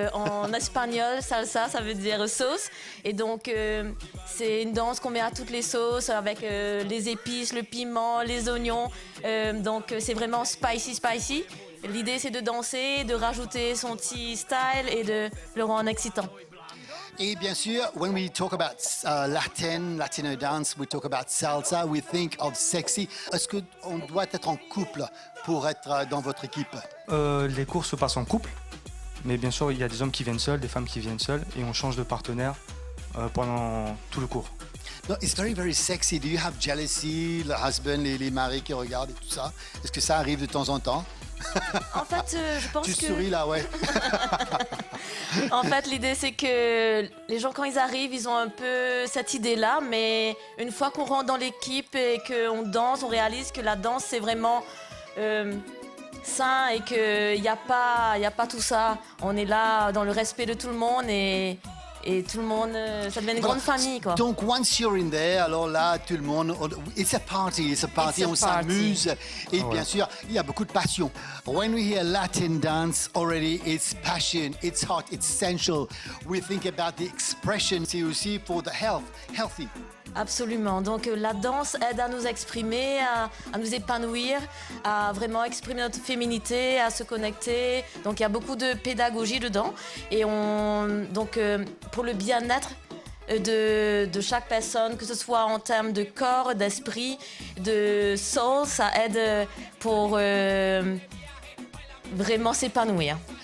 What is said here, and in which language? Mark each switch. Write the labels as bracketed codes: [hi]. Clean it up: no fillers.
[fr] En espagnol, salsa, ça veut dire sauce. Et donc, c'est une danse qu'on met à toutes les sauces avec les épices, le piment, les oignons. Donc, c'est vraiment spicy. L'idée, c'est de danser, de rajouter son petit style et de le rendre excitant. Et bien sûr, [en] when we talk about Latino dance, we talk about salsa, we think of sexy. [fr] Est-ce qu'on doit être en couple pour être dans votre équipe? Les cours se passent en couple, mais bien sûr, il y a des hommes qui viennent seuls, des femmes qui viennent seules, et on change de partenaire pendant tout le cours. [en] No, it's very, very sexy. Do you have jealousy, le husband, [fr] les maris qui regardent et tout ça? Est-ce que ça arrive de temps en temps? En fait, je pense Tu que... souris là, ouais. En fait, l'idée, c'est que les gens, quand ils arrivent, ils ont un peu cette idée-là, mais une fois qu'on rentre dans l'équipe et qu'on danse, on réalise que la danse, c'est vraiment sain et qu'il n'y a pas tout ça. On est là dans le respect de tout le monde et tout le monde, ça devient une grande famille, quoi. Donc, [en] once you're in there, [fr] alors là, tout le monde, [en] it's a party, [fr] on s'amuse. Et bien sûr, il y a beaucoup de passion. [en] When we hear Latin dance, already it's passion, it's hot, it's sensual. We think about the expression, [fr] c'est aussi [en] for the healthy. [fr] Absolument. Donc la danse aide à nous exprimer, à nous épanouir, à vraiment exprimer notre féminité, à se connecter. Donc il y a beaucoup de pédagogie dedans. Et donc pour le bien-être de chaque personne, que ce soit en termes de corps, d'esprit, de soul, ça aide pour vraiment s'épanouir.